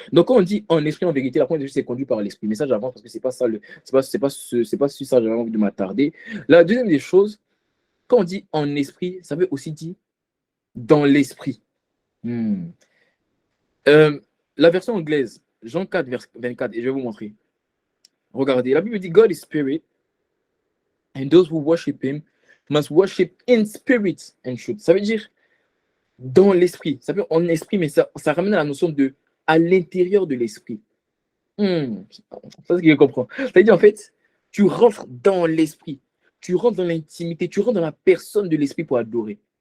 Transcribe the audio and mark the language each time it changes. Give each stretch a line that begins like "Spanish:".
French: Donc, quand on dit en esprit, en vérité, la première des choses, c'est conduit par l'esprit. Mais ça, j'avance parce que c'est pas ça, c'est pas sur ça que j'avais envie de m'attarder. La deuxième des choses, quand on dit en esprit, ça veut aussi dire dans l'esprit. Hmm. La version anglaise, Jean 4, verset 24, et je vais vous montrer. Regardez, la Bible dit
English: God is spirit, and those who worship him must worship in spirit and truth.
French: Ça veut dire dans l'esprit. Ça veut dire en esprit, mais ça ramène à la notion de à l'intérieur de l'esprit. Ça, c'est ce que je comprends. C'est-à-dire, en fait, tu rentres dans l'esprit, tu rentres dans l'intimité, tu rentres dans la personne de l'esprit pour adorer.